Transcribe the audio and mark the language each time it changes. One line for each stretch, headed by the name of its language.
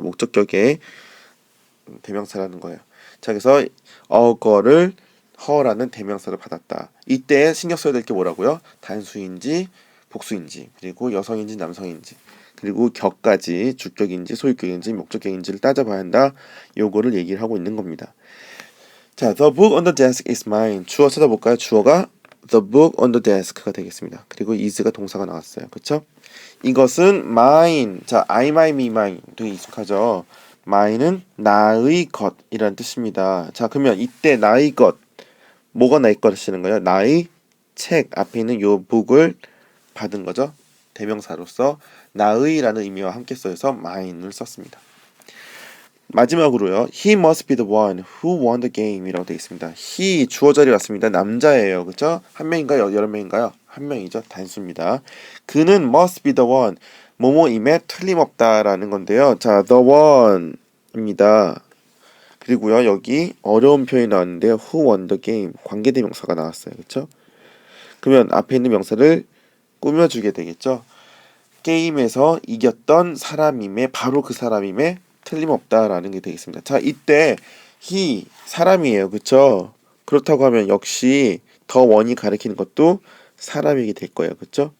Korean: 목적격의 대명사라는 거예요. 자, 그래서 거를 her라는 대명사를 받았다. 이때 신경 써야 될 게 뭐라고요? 단수인지 복수인지, 그리고 여성인지 남성인지, 그리고 격까지 주격인지 소유격인지 목적격인지를 따져봐야 한다. 요거를 얘기를 하고 있는 겁니다.
English: 자, the book on the desk is mine.
Korean: 주어 찾아볼까요? 주어가
English: the book on the desk
Korean: 가 되겠습니다. 그리고 is가 동사가 나왔어요. 그쵸? 이것은 mine.
English: 자, I, my, me, mine 되게 익숙하죠?
Korean: mine은 나의 것이라는 뜻입니다. 자, 그러면 이때 나의 것, 뭐가 나의 것이라는 거예요? 나의 책 앞에 있는 요 book을 받은 거죠. 대명사로서 나의라는 의미와 함께 써서 mine을 썼습니다. 마지막으로요.
English: He must be the one who won the game
Korean: 이라고 되어 있습니다. He 주어 자리 왔습니다. 남자예요. 그렇죠? 한 명인가요? 여러 명인가요? 한 명이죠. 단수입니다. 그는
English: must be the one
Korean: 뭐뭐임에 틀림없다라는 건데요. 자, the one입니다. 그리고요. 여기 어려운 표현이 나왔는데요.
English: Who won the game
Korean: 관계대명사가 나왔어요. 그렇죠? 그러면 앞에 있는 명사를 꾸며주게 되겠죠. 게임에서 이겼던 사람임에 바로 그 사람임에 틀림없다라는 게 되겠습니다. 자, 이때 he 사람이에요. 그쵸? 그렇다고 하면 역시 더 원이 가리키는 것도 사람이게 될 거예요. 그쵸?